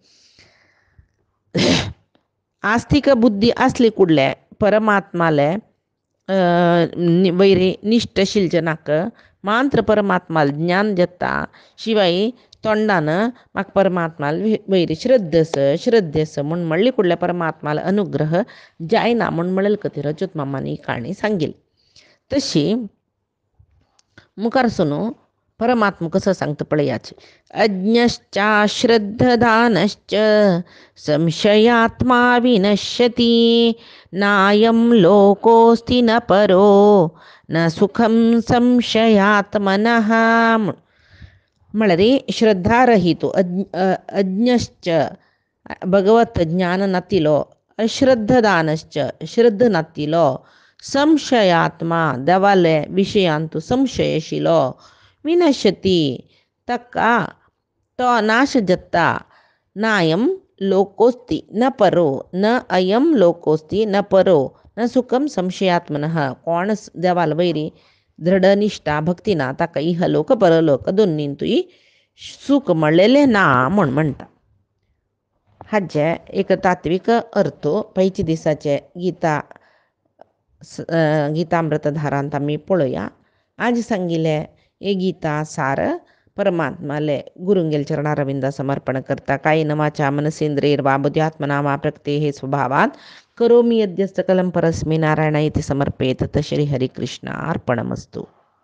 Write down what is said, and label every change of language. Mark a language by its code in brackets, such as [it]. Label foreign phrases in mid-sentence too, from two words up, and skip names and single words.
[kok] आस्तिक बुद्धी आसली कुडले परमात्माले वैरे निश्ट शिलजनाक मात्र परमात्माल ज्ञान देता शिवाय तोंडान म्हाका परमात्माल वैरी श्रद्धेस म्हूण म्हणली कुडल्या परमात्माल अनुग्रह जायना म्हूण म्हणलें कथी रजत मामानी काणी सांगिल्ली तशी मुखार सुनू परमात्मा कसं सांगता पळयाची [sa] अज्ञश्चा श्रद्धदानश्च संशयात्मा विनश्यति नायं लोकोस्ति न परो न सुखम संशयात्मनः [kok] म्हळ्यार [sa] श्रद्धारहितो अज्ञश्च [kok] भगवत ज्ञान नातिलो अश्रद्धदानश्च श्रद्ध नातिलो संशयात्मा देवाले विशयांतू संशय आशिलो विनश्यती ताका तो नाश जाता [sa] नायं लोकोस्ति न परो न अयं लोकोस्ति न परो न सुखम संशयात्मनः [kok] कोण देवाल वैरी दृढनिष्ठा भक्ती ना ताका इहलोक परलोक दोन्हींतूय सुख म्हणलेलें ना म्हूण म्हणटा हाचे एक तात्विक अर्थ पैची दिसाचे गीतामृतधारांत आमी पळोवया आज सांगिल्ले हे गीता सार परमात्माले गुरुंगेल चरणारविंदा समर्पण करता [sa] कायेन वाचा मनसेंद्रियर्वा बुद्ध्यात्मना वा प्रकृतेः स्वभावात् करोमि यद्यत् सकलं परस्मै नारायणाय इति समर्पयेत् तत् श्री हरिकृष्णार्पणमस्तु।